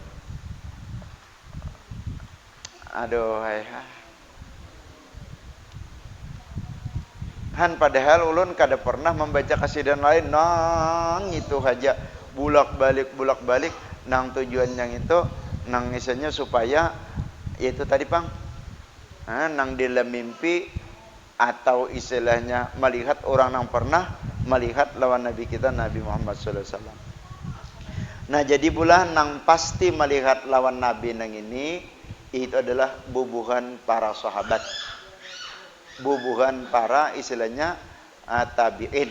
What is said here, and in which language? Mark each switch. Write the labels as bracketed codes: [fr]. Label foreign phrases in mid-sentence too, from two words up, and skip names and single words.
[bjn] Aduh, Han padahal ulun kada pernah membaca kasidah lain, nang itu aja bulak-balik nang tujuan yang itu nang misalnya supaya yaitu tadi Pang, nang dalam mimpi atau istilahnya melihat orang yang pernah melihat lawan Nabi kita Nabi Muhammad [ar] صلى الله عليه وسلم. [bjn] Nah, jadi pula nang pasti melihat lawan Nabi nang ini itu adalah bubuhan para sahabat, bubuhan para istilahnya tabi'in.